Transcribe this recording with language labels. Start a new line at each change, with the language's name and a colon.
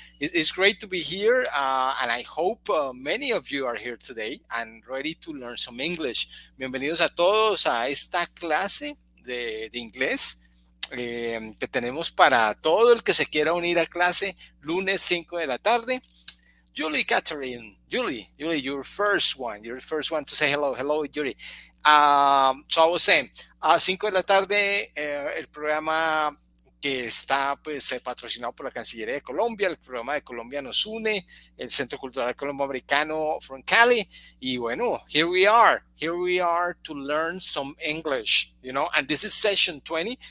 English: It's great to be here, and I hope many of you are here today and ready to learn some English.
Spanish: Bienvenidos a todos a esta clase de inglés que tenemos para todo el que se quiera unir a clase lunes 5 de la tarde.
English: Julie Catherine, Julie, you're first one to say hello. Hello, Julie. So I was saying,
Spanish: a 5 de la tarde, el programa que está pues patrocinado por la Cancillería de Colombia, el programa de Colombia Nos Une, el Centro Cultural Colombo Americano from Cali, y bueno,
English: here we are to learn some English, and this is session 20.